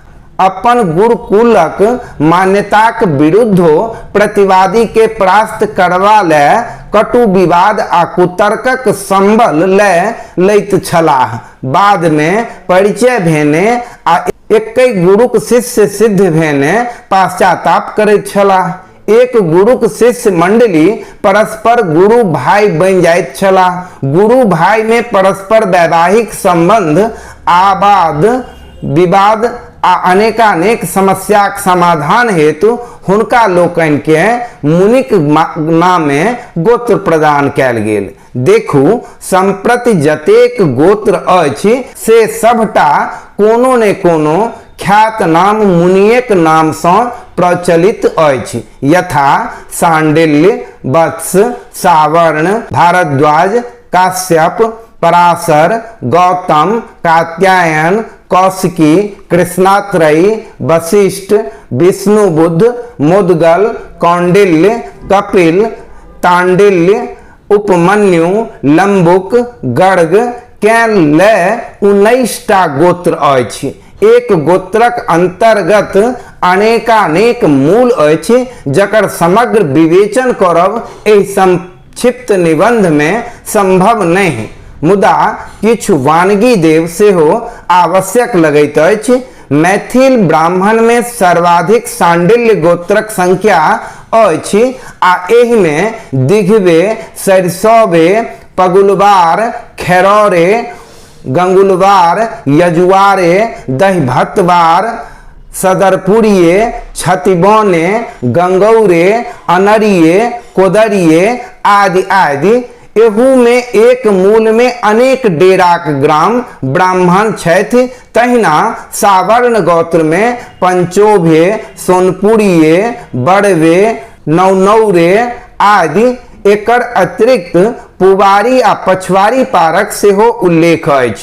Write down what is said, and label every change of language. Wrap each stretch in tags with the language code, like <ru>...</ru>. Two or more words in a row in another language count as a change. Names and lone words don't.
<mai>अपन गुरुकुलक मान्यताक विरुद्धो प्रतिवादी के परास्त करबा ले कटु विवाद आ कुतर्कक संबल लैत छलाह। बाद में परिचय भेने आ एकहि गुरुक शिष्य सिद्ध भेने पश्चाताप करैत छलाह। एक गुरुक शिष्य मंडली परस्पर गुरु भाई बन जाइत छलाह। गुरु भाई में परस्पर वैवाहिक संबंध, आवाद विवाद आ अनेकानेक समस्याक समाधान हेतु हुनका लोकनि के मुनिक नामे गोत्र प्रदान कयल गेल। देखू, संप्रति जतेक गोत्र अछि से सबटा कोनो ने कोनो ख्यात नाम मुनियक नाम सँ प्रचलित अछि, यथा सांडिल्य, वत्स, सावर्ण, भारद्वाज, काश्यप, पराशर, गौतम, कात्यायन, कौशिकी, कृष्णात्रयी, वशिष्ठ, विष्णुबुद्ध, मुद्गल, कौंडिल्य, कपिल, तांडिल्य, उपमन्यु, लंबुक, गर्ग के लय 19टा गोत्र अछि। एक गोत्रक अंतर्गत अनेकानेक मूल अछि जकर समग्र विवेचन करब एहि संक्षिप्त निबंध में संभव नहीं, मुदा किछु वानगी देव सेहो आवश्यक लगैत अछि। मैथिल ब्राह्मण में सर्वाधिक सांडिल्य गोत्रक संख्या अछि आ एहि में दिघबे, सरिसौबे, पगुलवार, खैरौरे, गंगुलवार, यजुआरे, दहिभतवार, सदरपुरिये, छतिबौने, गंगौरे, अनरिये, कोदरिये आदि आदि। एहू में एक मूल में अनेक डेराक ग्राम ब्राह्मण छथि। तहिना सावर्ण गोत्र में पंचोभे, सोनपुरिये, बड़वे, नौनौरे आदि। एकर अतिरिक्त पुवारी आ पछवारी पारक सेहो उल्लेख अछि।</mai>